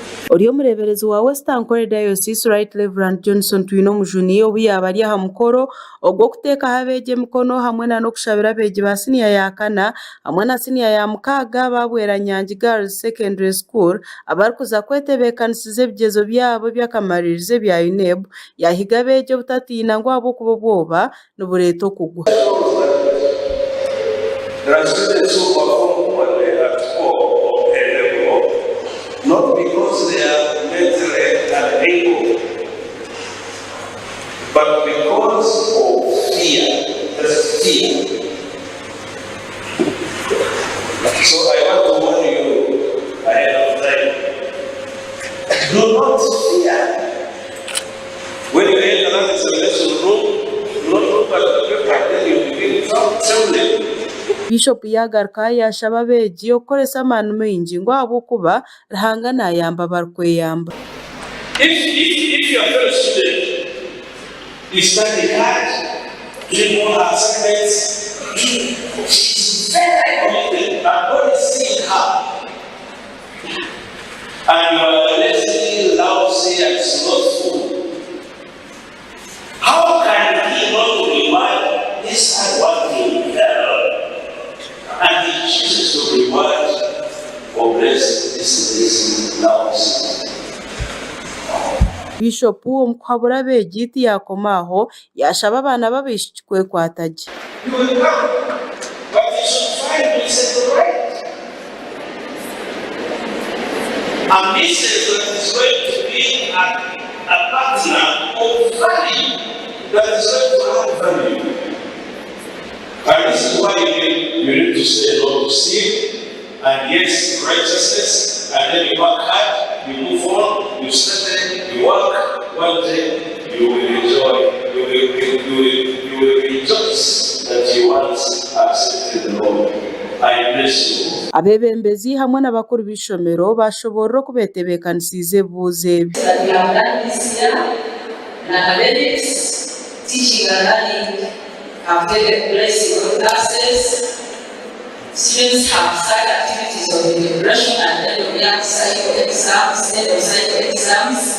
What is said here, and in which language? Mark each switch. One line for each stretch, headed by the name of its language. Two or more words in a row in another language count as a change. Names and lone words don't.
Nyankole: Oriyo mureberezi wa Western Kore Diocese Right Reverend Johnson Twino Mujuni obu yabari aha mukoro ogwo kuteeka habeege mikono hamwe na no kushabira abeegi ba senior ya kana hamwe na senior ya mukaaga babwera Nyangi Girls Secondary School abarikuza kwetebekanisiza ebigezo byabo by'akamaririzo bya UNEB yahiga abeegi obutatiina ngu abo kuba bwoba nibureeta okugwa.
English: Not because they are mentally unable, but because of fear. There's fear. So I want to warn you ahead of time. Do not fear. When you enter that examination room, do not look at the paper and then you begin trembling.
Nyankole: Bishop yagaruka yashaba abeegi okukoresa amaani maingi ngu ahabw'okuba Ruhanga naayamba abarikweyamba.
English: If your fellow student is studying hard, doing more assignments, she's very committed, but God is seeing her. And you are lazy, lousy, and slothful. How can he not reward this hardworking girl? And he chooses to reward or bless this lousy.
Nyankole: Bishop omukuhabura abeegi tiyakomaho yashaba abaana b'abaishiki kwekwata gye.
English: You will come, but you should find peace and right. A message that is going to be a partner of value, that is going to add value. And this is why you need to say no to sin, and yes, righteousness, and then you work hard, you move on, you study, you work. One day you will enjoy, you will rejoice that you once accepted the Lord. I bless you.
Nyankole: Abebembezi hamwe n'abakuru b'ishomero bashobora kubetebekanisiza ebibuuzo ebi.
English: Have taken place in classes. Students have started activities of integration and then we have cycle exams.